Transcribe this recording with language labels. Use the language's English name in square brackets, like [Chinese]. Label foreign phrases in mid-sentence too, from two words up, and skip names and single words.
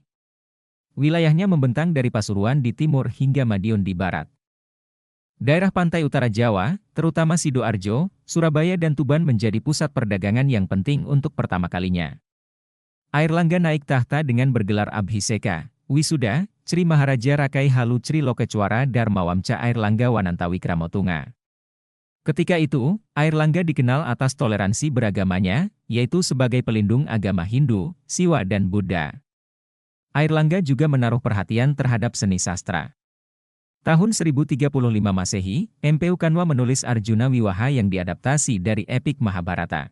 [Indonesian] Wilayahnya membentang dari Pasuruan di timur hingga Madiun di barat. Daerah pantai utara Jawa, terutama Sidoarjo, Surabaya dan Tuban menjadi pusat perdagangan yang penting untuk pertama kalinya. Airlangga naik tahta dengan bergelar Abhiseka, Wisuda, Sri Maharaja Rakai Halu Sri Lokecwara Dharmawamca Airlangga Wananta Wikramotunga. Ketika itu, Airlangga dikenal atas toleransi beragamanya, yaitu sebagai pelindung agama Hindu, Siwa dan Buddha. Airlangga juga menaruh perhatian terhadap seni sastra. Tahun 1035 Masehi, Mpu Kanwa menulis Arjuna Wiwaha yang diadaptasi dari epik Mahabharata.